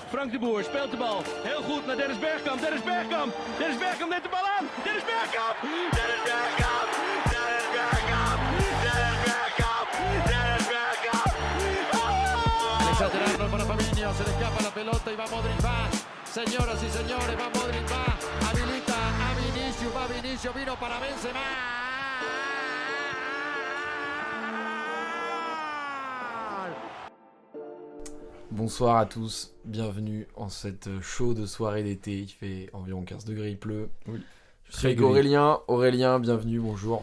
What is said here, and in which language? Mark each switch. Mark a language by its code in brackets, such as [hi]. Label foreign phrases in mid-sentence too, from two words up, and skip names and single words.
[nl] Frank de Boer speelt de bal. Heel goed naar Dennis Bergkamp. Dennis Bergkamp. Dennis Bergkamp neemt de bal aan. Dennis Bergkamp. Dennis Bergkamp. Dennis Bergkamp. Dennis Bergkamp. Dennis Bergkamp. Oh! [es] Alexander Arnold para Fabinho. Se le escapa la pelota y va Modric. Va. Señoras y señores, va Modric. Va. Habilita a Vinicius. Va Vinicius. Vino para Benzema. [fr] Bonsoir à tous, bienvenue en cette chaude soirée d'été, il fait environ 15 degrés, il pleut. Oui. Je suis avec Aurélien, bienvenue, bonjour.